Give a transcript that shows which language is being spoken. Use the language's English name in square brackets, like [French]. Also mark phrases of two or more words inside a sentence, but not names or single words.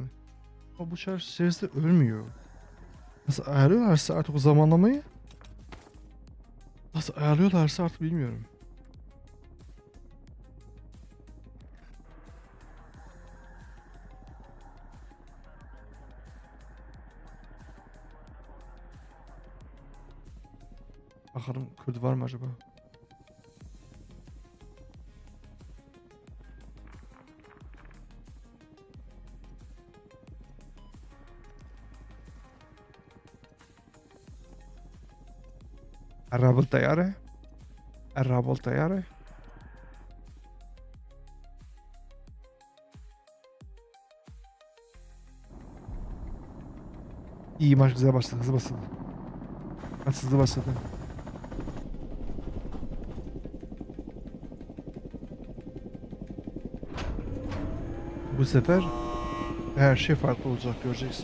[Turkish] Ama bu içerisinde ölmüyor. Nasıl ayarlıyorlarsa artık o zamanlamayı artık bilmiyorum. Bakalım Kürt var mı acaba? [Arabic] قرب الطيارة قرب الطيارة. [Turkish] İyi maç güzel başladı, hızlı başladı. Maç hızlı başladı. Bu sefer her şey farklı olacak, göreceksin.